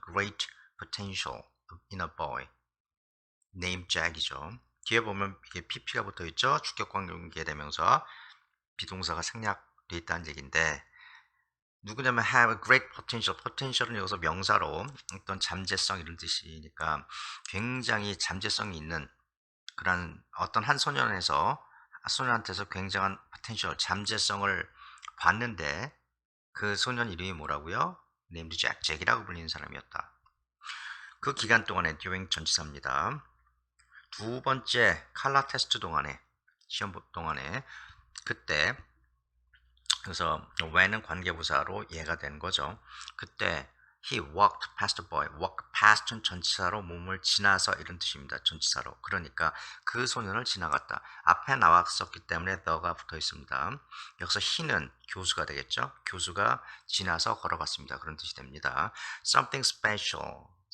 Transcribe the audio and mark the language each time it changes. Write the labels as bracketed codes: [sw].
[en] Great potential in a boy. name jack이죠. [ko] 뒤에 보면 이게 pp가 붙어 있죠. 주격 관계 대명사 비동사가 생략되어 있다는 얘기인데 누구냐면 [en] have a great potential. [ko] potential은 여기서 명사로 어떤 잠재성 이런 뜻이니까 굉장히 잠재성이 있는 그런 어떤 한 소년한테서 굉장한 potential 잠재성을 봤는데 그 소년 이름이 뭐라고요? named 잭이라고 불리는 사람이었다. 그 기간 동안에 during 전치사입니다. 두 번째 칼라 테스트 동안에 시험 동안에 그때 그래서 when은 관계부사로 얘가 된 거죠. 그때 [en] he walked past the boy. [ko] walk past은 전치사로 몸을 지나서 이런 뜻입니다. 전치사로. 그러니까 그 소년을 지나갔다. 앞에 나왔었기 때문에 the가 붙어 있습니다. 여기서 he는 교수가 되겠죠. 교수가 지나서 걸어갔습니다. 그런 뜻이 됩니다. [en] something special.